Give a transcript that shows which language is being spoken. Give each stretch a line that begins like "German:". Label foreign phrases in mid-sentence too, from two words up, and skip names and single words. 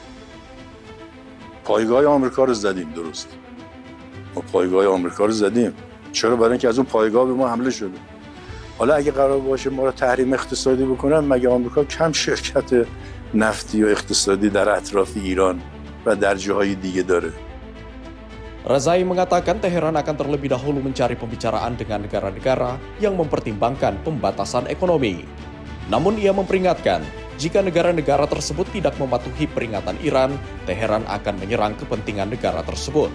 Persian: پایگاه آمریکا رو زدیم، درست. ما پایگاه آمریکا رو زدیم. چرا؟ برای اینکه از اون پایگاه به ما حمله شده. حالا اگه قرار باشه ما رو تحریم اقتصادی بکنن، مگه آمریکا کم شرکت نفتی و اقتصادی در اطراف ایران و و در جاهای دیگه داره.
Indonesian: Razai mengatakan Teheran akan terlebih dahulu mencari pembicaraan dengan negara-negara yang mempertimbangkan pembatasan ekonomi. Namun ia memperingatkan, jika negara-negara tersebut tidak mematuhi peringatan Iran, Teheran akan menyerang kepentingan negara tersebut.